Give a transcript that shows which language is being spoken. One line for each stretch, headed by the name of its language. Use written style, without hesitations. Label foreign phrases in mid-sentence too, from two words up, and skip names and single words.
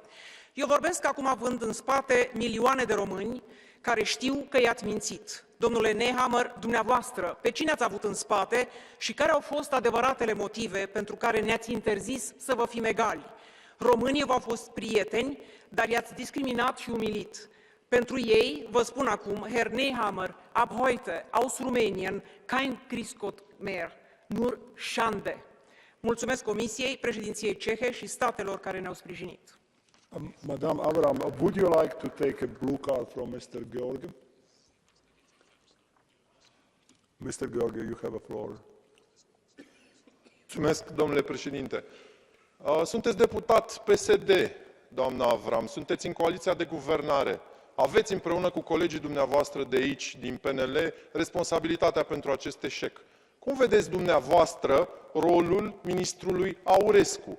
Romanian: Eu vorbesc acum având în spate milioane de români care știu că i-ați mințit. Domnule Nehammer, dumneavoastră, pe cine ați avut în spate și care au fost adevăratele motive pentru care ne-ați interzis să vă fim egali? Românii v-au fost prieteni, dar i-ați discriminat și umilit. Pentru ei, vă spun acum,
German: Herr Nehammer, ab heute, aus Rumänien, kein Christgott mehr, nur Schande. Mulțumesc Comisiei, președinției cehe și statelor care ne-au sprijinit.
English: Madame Avram, would you like to take a blue card from Mr. Georg? Mr. Georg, you have a floor.
Romanian: Mulțumesc, domnule președinte. Sunteți deputat PSD, doamna Avram, sunteți în coaliția de guvernare. Aveți împreună cu colegii dumneavoastră de aici, din PNL, responsabilitatea pentru acest eșec. Cum vedeți dumneavoastră rolul ministrului Aurescu?